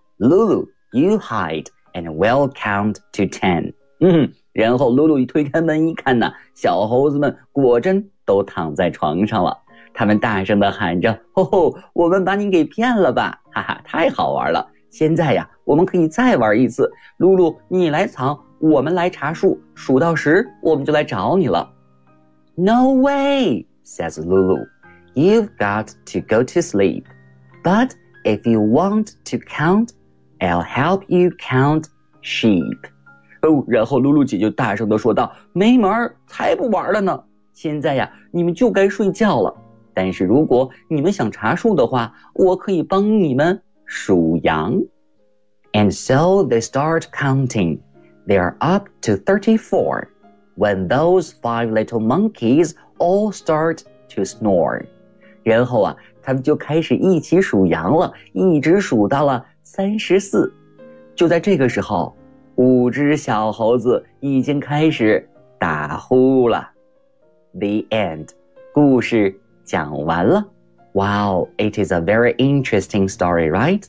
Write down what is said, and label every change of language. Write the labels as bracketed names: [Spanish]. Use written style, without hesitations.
[English] Lulu, you hide, and we'll count to ten. [Chinese] 然后露露一推开门一看呢，小猴子们果真都躺在床上了。他们大声地喊着，哦，我们把你给骗了吧，哈哈，太好玩了。现在呀，我们可以再玩一次。露露，你来藏，我们来查数，数到十，我们就来找你了。 [English] No way, says Lulu. You've got to go to sleep. But if you want to count, I'll help you count sheep. [Chinese] 然后露露姐就大声地说道，没门，才不玩了呢，现在呀，你们就该睡觉了，但是如果你们想查数的话，我可以帮你们数羊。 [English] And so they start counting. They are up to 34 when those five little monkeys all start to snore. [Chinese] 然后啊，他们就开始一起数羊了，一直数到了34。就在这个时候，五只小猴子已经开始打呼了。 [English] The end. [Chinese] 故事讲完了。 [English] Wow, it is a very interesting story, right?